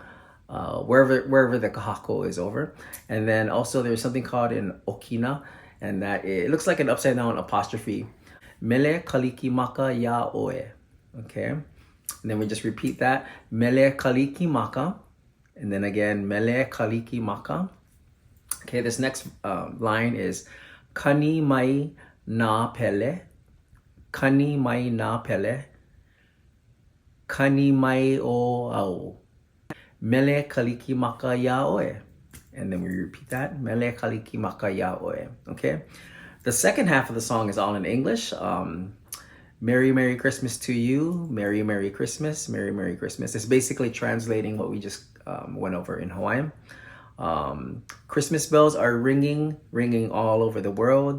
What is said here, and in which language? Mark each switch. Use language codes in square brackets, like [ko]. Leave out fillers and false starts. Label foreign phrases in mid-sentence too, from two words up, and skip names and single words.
[en] Wherever the kahako is over. And then also there's something called an okina, and that it looks like an upside down apostrophe. [haw] Mele Kalikimaka Iā Oe. [en] Okay, and then we just repeat that. [haw] Mele Kalikimaka, [en] and then again [haw] Mele Kalikimaka. [en] Okay, this next line is [haw] Kani mai nā pele, Kani mai nā pele, Kani mai o au. Mele Kalikimaka Iā Oe. [en] And then we repeat that. [haw] Mele Kalikimaka Iā Oe. [en] Okay. The second half of the song is all in English. Merry Merry Christmas to you. Merry Merry Christmas. Merry Merry Christmas. It's basically translating what we just went over in Hawaiian. Christmas bells are ringing all over the world.